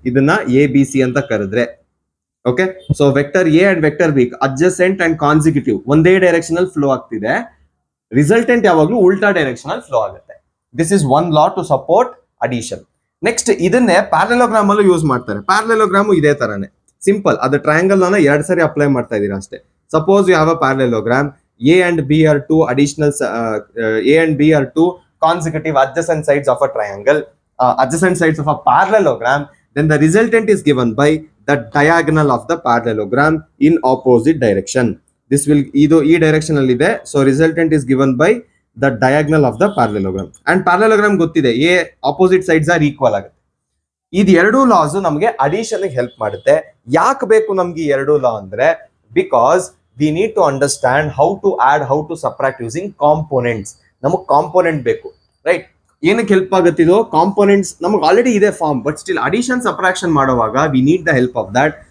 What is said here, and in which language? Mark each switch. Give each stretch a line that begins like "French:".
Kannada: ಇದನ್ನ A B C ಅಂತ ಕರೆದ್ರೆ, okay? So vector A and vector B adjacent and consecutive ಒಂದೇ direction ಅಲ್ಲಿ ಫ್ಲೋ ಆಗ್ತಿದೆ. ರಿಸಲ್ಟೆಂಟ್ ಯಾವಾಗ್ಲೂ ಉಲ್ಟಾ ಡೈರೆಕ್ಷನ್ ಅಲ್ಲಿ ಫ್ಲೋ ಆಗುತ್ತೆ.
English: This is one law to support addition.
Kannada: Next ಇದನ್ನೇ ಪ್ಯಾರಲೆಲೋಗ್ರಾಮ್ ಅಲ್ಲೂ ಯೂಸ್ ಮಾಡ್ತಾರೆ. ಪ್ಯಾರಲೆಲೋಗ್ರಾಮ್ ಇದೇ ತರಾನೇ ಸಿಂಪಲ್. ಅದು ಟ್ರಯಾಂಗಲ್ ಅನ್ನ ಎರಡು ಸರಿ ಅಪ್ಲೈ ಮಾಡ್ತಾ ಇದೀರಾ ಅಷ್ಟೇ.
English: Suppose you have a parallelogram, A and B are two additional, A and B are two consecutive adjacent sides of a triangle, adjacent sides of a parallelogram, then the resultant is given by the diagonal of the parallelogram in opposite direction. This will
Kannada: ಇದು ಈ direction ಅಲ್ಲಿ ಇದೆ.
English: So resultant is given by the diagonal of the parallelogram.
Kannada: and parallelogram ಗೊತ್ತಿದೆ,
English: a opposite sides are equal
Kannada: ಆಗುತ್ತೆ. ಇದು ಎರಡು loss ನಮಗೆ addition help ಮಾಡುತ್ತೆ. ಯಾಕೆ ಬೇಕು ನಮ್ಗೆ ಎರಡು ಲಾ ಅಂದ್ರೆ,
English: Because we need to understand how to add, how to subtract using components.
Kannada: ನಮಗೆ ಕಾಂಪೋನೆಂಟ್ ಬೇಕು, ರೈಟ್? ಏನಕ್ಕೆ ಹೆಲ್ಪ್ ಆಗುತ್ತೆ ಇದು? ಕಾಂಪೋನೆಂಟ್ಸ್ ನಮಗೆ ಆಲ್ರೆಡಿ ಇದೆ form, but still addition subtraction ಮಾಡುವಾಗ
English: We need the help of that.